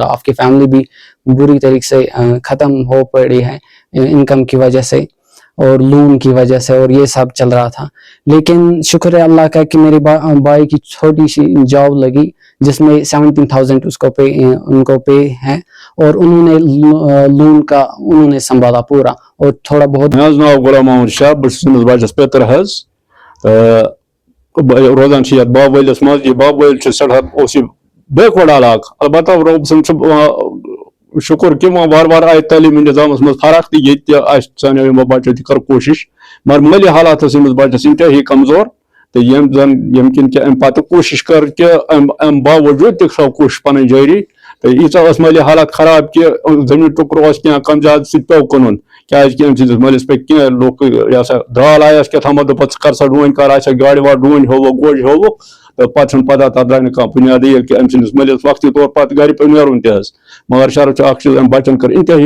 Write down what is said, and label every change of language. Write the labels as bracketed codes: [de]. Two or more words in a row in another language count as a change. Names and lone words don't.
[ur] آپ کی فیملی بھی بری طریقے سے ختم ہو پڑی ہے انکم کی وجہ سے اور لون کی وجہ سے، اور یہ سب چل رہا تھا۔ لیکن شکر ہے اللہ کا کہ میرے بھائی کی چھوٹی سی جاب لگی، جس میں 17,000 ان کو پے ہے، اور انہوں نے لون کا انہوں نے سنبھالا پورا، اور تھوڑا بہت۔ [ks] ناو غلام محمد شاہ، بس بچس پیتر حض روزان باب ولس مز، یہ باب ول سٹھا بیکورڈ علاقہ، البتہ رب سن شکر کہ وار وار آئی تعلیمی نظامس مز فرق، تو سانو بچو تہ کر کوشش، مگر مالی حالات بچس انتہائی کمزور، تو یم کن کہ ام پتہ کوشش کر کہ ام باوجود تہ سو کوشش پن جاری، تو ییٖژاہ ٲس مٲلی حالات خراب کہ زٔمیٖن ٹُکرٕ اوس کینٛہہ کم زیادٕ سُہ تہِ پیوٚو کٕنُن کیازِ أمۍ سٕنٛدِس مٲلِس پٮ۪ٹھ کینٛہہ لُکھ یہِ ہسا درٛال آیَس کیٛاہ تھامَتھ دوٚپُس ژٕ کر سا ڈوٗنۍ کر آسٮ۪کھ گاڑِ وار ڈوٗنۍ ہووُکھ گوجہِ ہووُکھ تہٕ پَتہٕ چھُنہٕ پتہ تَتھ درٛاے نہٕ کانٛہہ بُنیادٕے ییٚلہِ کہِ أمۍ سٕنٛدِس مٲلِس وقتی طور پتہٕ گرِ پیوٚو نیرُن تہِ حظ مگر شرط چھُ اکھ چیٖز أمۍ بَچن کٔر اِنتہٲیی